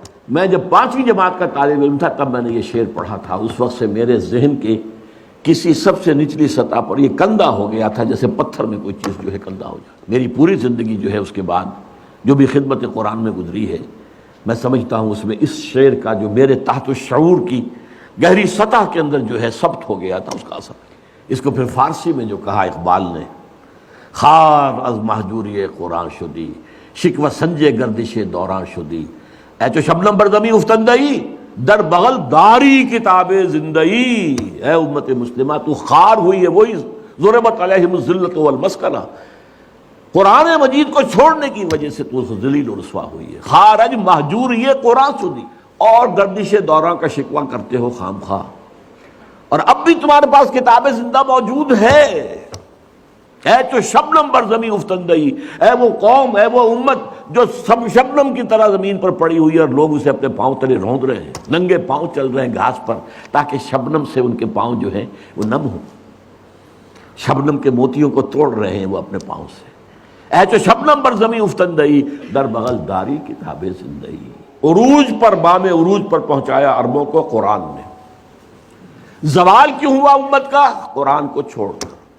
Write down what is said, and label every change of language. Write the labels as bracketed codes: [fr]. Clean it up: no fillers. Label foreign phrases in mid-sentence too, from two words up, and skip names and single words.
[ur] میں جب 5ویں جماعت کا طالب علم تھا تب میں نے یہ شعر پڑھا تھا، اس وقت سے میرے ذہن کے کسی سب سے نچلی سطح پر یہ کندہ ہو گیا تھا، جیسے پتھر میں کوئی چیز جو ہے کندہ ہو جائے۔ میری پوری زندگی جو ہے اس کے بعد جو بھی خدمت قرآن میں گزری ہے، میں سمجھتا ہوں اس میں اس شعر کا جو میرے تحت الشعور کی گہری سطح کے اندر جو ہے ثبت ہو گیا تھا، اس کا اثر۔ اس کو پھر فارسی میں جو کہا اقبال نے، [fa] خار از محجوری قرآن شدی، شکوہ سنجے گردش دوران شدی، اے چو شبنم بر زمین افتندئی، در بغل داری کتاب زندئی۔ [ur] اے امت مسلمہ تو خار ہوئی ہے، وہی [ar] ضربت علیہم الذلۃ والمسکنہ، [ur] قرآن مجید کو چھوڑنے کی وجہ سے تو ذلیل و رسوا ہوئی ہے۔ [fa] خارج محجوری قرآن شدی، [ur] اور گردش دوراں کا شکوہ کرتے ہو خام خواہ، اور اب بھی تمہارے پاس کتاب زندہ موجود ہے۔ [fa] اے تو شبنم بر زمین افتندئی، [ur] اے وہ قوم، اے وہ امت جو سب شبنم کی طرح زمین پر پڑی ہوئی ہے، اور لوگ اسے اپنے پاؤں تلے روند رہے ہیں، ننگے پاؤں چل رہے ہیں گھاس پر، تاکہ شبنم سے ان کے پاؤں جو ہیں وہ نم ہوں۔ شبنم کے موتیوں کو توڑ رہے ہیں وہ اپنے پاؤں سے۔ [fa] اے تو شبنم بر زمین افتندئی، در بغل داری کتاب زندئی۔ [ur] عروج پر، بام عروج پر پہنچایا عربوں کو قرآن نے۔ زوال کیوں ہوا امت کا؟ قرآن کو چھوڑ کر۔